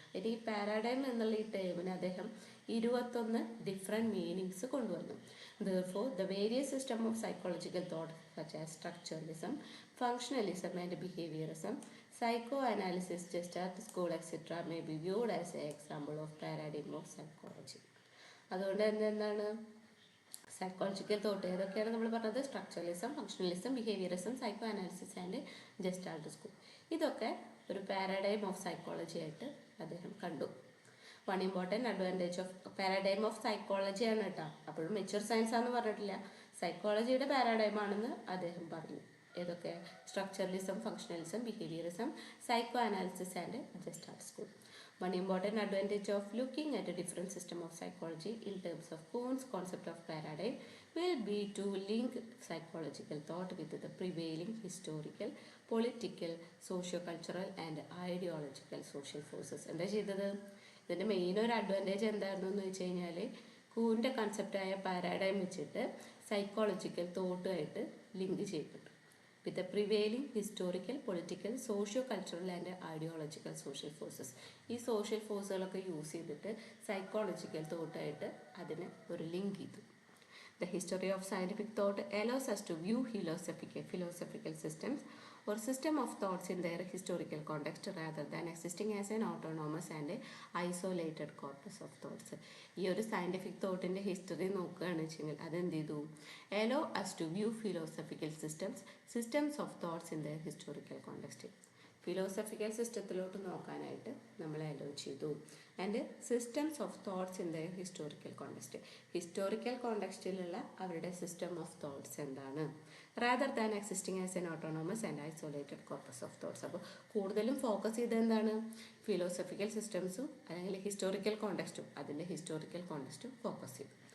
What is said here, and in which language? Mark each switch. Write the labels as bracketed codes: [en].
[ml] ഇനി ഈ പാരാഡൈം എന്നുള്ള ഈ ടേമിന് അദ്ദേഹം 21 ഡിഫറെൻറ്റ് മീനിങ്സ് കൊണ്ടുവന്നു. [en] Therefore, the various system of psychological thought such as structuralism, functionalism and behaviorism, psychoanalysis, Gestalt school, etc. may be viewed as an example of paradigm of psychology. [ml] അതുകൊണ്ട് തന്നെ എന്താണ് സൈക്കോളജിക്കൽ തോട്ട് ഏതൊക്കെയാണ് നമ്മൾ പറഞ്ഞത്? [en] Structuralism, functionalism, behaviourism, psychoanalysis and gestalt school. [ml] ഇതൊക്കെ ഒരു paradigm of psychology ആയിട്ട് അദ്ദേഹം കണ്ടു. [en] one important advantage of paradigm of psychology [ml] ആണ് കേട്ടോ. അപ്പോഴും മെച്യൂർ സയൻസ് ആണെന്ന് പറഞ്ഞിട്ടില്ല, സൈക്കോളജിയുടെ പാരഡൈം ആണെന്ന് അദ്ദേഹം പറഞ്ഞു. ഏതൊക്കെ? [en] Structuralism, functionalism, behaviourism, psychoanalysis and gestalt school. One important advantage of looking at a different system of psychology in terms of Kuhn's concept of paradigm will be to link psychological thought with the prevailing historical, political, socio-cultural and ideological social forces. [ml] എന്താ ചെയ്തത്? ഇതിൻ്റെ main ഒരു advantage എന്തായിരുന്നു എന്ന് വെച്ച് കഴിഞ്ഞാൽ, കൂൻ്റെ കൺസെപ്റ്റായ പാരാഡൈം വെച്ചിട്ട് psychological തോട്ടുമായിട്ട് link ചെയ്യപ്പെട്ടു. [en] with the prevailing historical, political, socio-cultural and ideological social forces. [ml] ഈ സോഷ്യൽ ഫോഴ്സുകളൊക്കെ യൂസ് ചെയ്തിട്ട് സൈക്കോളജിക്കൽ തോട്ടായിട്ട് അതിന് ഒരു ലിങ്ക് ചെയ്തു. [en] The history of scientific thought allows us to view philosophical systems or system of thoughts in their historical context rather than existing as an autonomous and isolated corpus of thoughts. [ml] ഈ ഒരു scientific തോട്ടിൻ്റെ history നോക്കുകയാണെന്ന് വെച്ചെങ്കിൽ അതെന്ത് ചെയ്തു? [en] allow us to view philosophical systems of thoughts in their historical context. [ml] Philosophical സിസ്റ്റത്തിലോട്ട് നോക്കാനായിട്ട് നമ്മൾ hello ചെയ്തു. [en] and systems of thoughts in the historical context, [ml] historical കോണ്ടെക്സ്റ്റിലുള്ള അവരുടെ സിസ്റ്റം ഓഫ് തോട്ട്സ് എന്താണ്, [en] Rather than existing as an autonomous and isolated corpus of thoughts. [ml] അപ്പോൾ കൂടുതലും focus ചെയ്ത് എന്താണ്? Philosophical സിസ്റ്റംസും അല്ലെങ്കിൽ ഹിസ്റ്റോറിക്കൽ കോണ്ടെക്സ്റ്റും അതിൻ്റെ ഹിസ്റ്റോറിക്കൽ കോണ്ടെക്സ്റ്റും ഫോക്കസ് ചെയ്തു.